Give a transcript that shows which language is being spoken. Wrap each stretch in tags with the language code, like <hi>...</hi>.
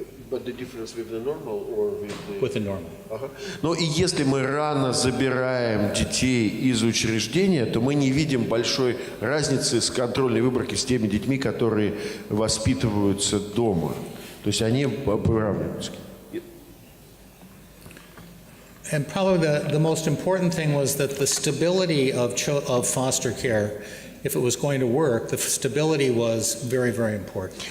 <en>But the difference with the normal or with the normal.</en> <ru>Но и если мы рано забираем детей из учреждения, то мы не видим большой разницы с контрольной выборки с теми детьми, которые воспитываются дома. То есть они выравниваются.</ru> <en>And probably the most important thing was that the stability of foster care, if it was going to work, the stability was very, very important.</en>